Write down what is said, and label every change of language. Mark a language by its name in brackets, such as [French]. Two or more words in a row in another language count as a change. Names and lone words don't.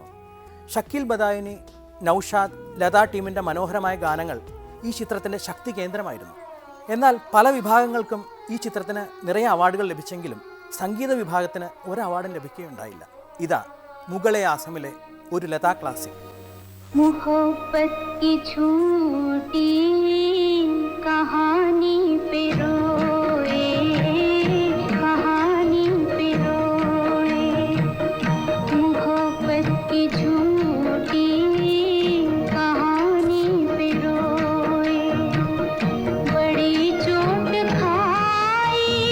[Malayalam] ഷക്കീൽ ബദായുനി, നൗഷാദ്, ലതാ ടീമിൻ്റെ മനോഹരമായ ഗാനങ്ങൾ ഈ ചിത്രത്തിൻ്റെ ശക്തി കേന്ദ്രമായിരുന്നു. എന്നാൽ പല വിഭാഗങ്ങൾക്കും ഈ ചിത്രത്തിന് നിറയെ അവാർഡുകൾ ലഭിച്ചെങ്കിലും സംഗീത വിഭാഗത്തിന് ഒരു അവാർഡും ലഭിക്കുകയുണ്ടായില്ല. ഇതാ മുഗളെ ആസമിലെ ഒരു ലതാ ക്ലാസിക്. [Hindi] मोहब्बत की झूठी कहानी पे रोए, कहानी पे रोए, मोहब्बत की झूठी कहानी पे रोए, बड़ी चोट खाई